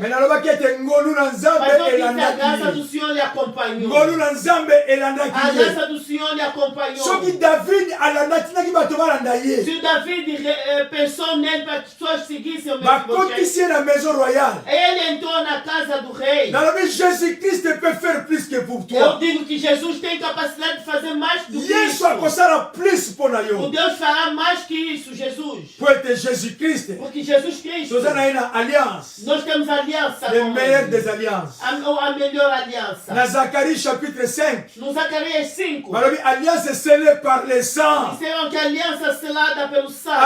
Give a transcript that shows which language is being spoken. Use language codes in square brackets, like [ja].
[ln] Me nalobaki ete ngolu na Nzambe [pt] Mas eu disse a graça [ln] elandaki. [pt] do Senhor lhe acompanhou. [ln] Ngolu na Nzambe [pt] A [ln] elandaki ye. [pt] graça do Senhor lhe acompanhou. [ln] Soki David alandatinaki bato balanda ye. [pt] Se David pensou nele para que as pessoas seguissem o Mefibosheth, [ln] bakotisi ye na [fr] maison royale. [pt] ele entrou na casa do rei. [fr] Nalobi Jésus-Christ peut faire plus que pour [pt] Eu [fr] toi. [pt] digo que Jesus tem capacidade de fazer mais do que [ln] Yesu [pt] isso. [ln] akosala plus mpo na [pt] O [ln] yo. [pt] Deus fará mais que isso, Jesus. [ln] Po ete Jésus-Christ [pt] Porque Jesus Cristo, [ln] toza na ye na alliance. [pt] nós temos aliança [fr] Le [pt] com [fr] meilleur [pt] ele. [fr] des alliances. [pt] A melhor aliança. [fr] Na Zacharie chapitre 5. [pt] No Zacarias 5, [fr] Balobi alliance scellée par le sang. [pt] disseram que a aliança selada pelo sangue.